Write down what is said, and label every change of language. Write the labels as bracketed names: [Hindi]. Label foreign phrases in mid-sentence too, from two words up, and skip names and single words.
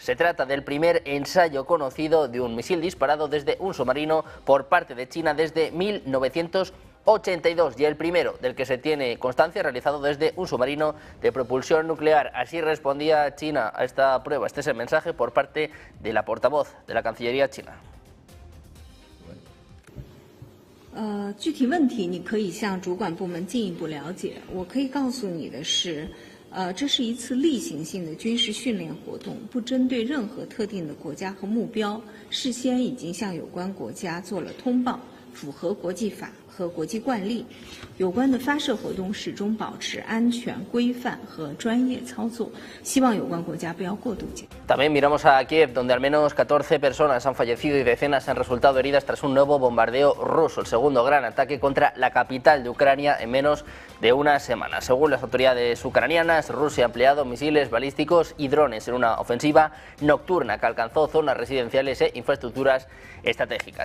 [Spanish] Se trata del primer ensayo conocido de un misil disparado desde un submarino por parte de China desde 1982 y el primero del que se tiene constancia realizado desde un submarino de propulsión nuclear. Así respondía China a esta prueba. Este es el mensaje por parte de la portavoz de la Cancillería china. [Chinese] 具体问题你可以向主管部门进一步了解。我可以告诉你的是，这是一次例行性的军事训练活动，不针对任何特定的国家和目标，事先已经向有关国家做了通报，符合国际法和国际惯例。有关的发射活动始终保持安全、规范和专业操作，希望有关国家不要过度解读。 [Spanish] También miramos a Kiev, donde al menos 14 personas han fallecido y decenas han resultado heridas tras un nuevo bombardeo ruso, el segundo gran ataque contra la capital de Ucrania en menos de una semana. Según las autoridades ucranianas, Rusia ha empleado misiles balísticos y drones en una ofensiva nocturna que alcanzó zonas residenciales e infraestructuras estratégicas.